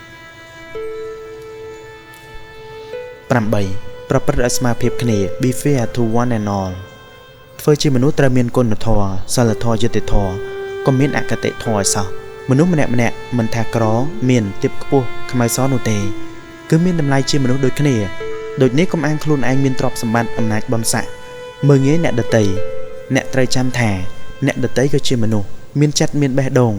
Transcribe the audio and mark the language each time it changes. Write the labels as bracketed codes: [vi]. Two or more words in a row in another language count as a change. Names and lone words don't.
[km] 8 ប្រព្រឹត្តឲ្យស្មើភាពគ្នា [en] Be fair to one and all [km] ធ្វើជាមនុស្សត្រូវមានគុណធម៌សិលធម៌យុត្តិធម៌ក៏មានអគតិធម៌ឲ្យសោះមនុស្សម្នាក់មិនថាក្រមានទាបខ្ពស់ខ្មៅសនោះទេគឺមានតម្លៃ ជាមនុស្សដូចគ្នាដូចនេះកុំអាងខ្លួនឯងមានទ្រព្យសម្បត្តិអំណាចបុណ្យស័ក្តិមើលងាយអ្នកដទៃអ្នកត្រូវចាំថាអ្នកដទៃក៏ជាមនុស្សមានចិត្តមានបេះដូង